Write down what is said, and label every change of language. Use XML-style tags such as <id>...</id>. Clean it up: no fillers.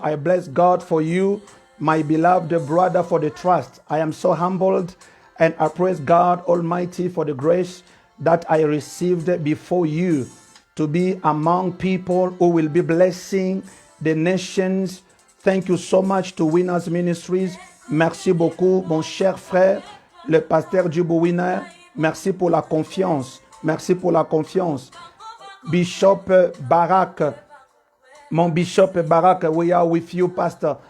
<en>I bless God for you, my beloved brother, for the trust. I am so humbled and I praise God Almighty for the grace that I received before you to be among people who will be blessing the nations. Thank you so much to Winners Ministries.</en> <fr>Merci beaucoup, mon cher frère, le pasteur Jibu Winner. Merci pour la confiance. Merci pour la confiance.</fr> <en>Bishop Barak, mon Bishop Barak, we are with you, Pastor.</en>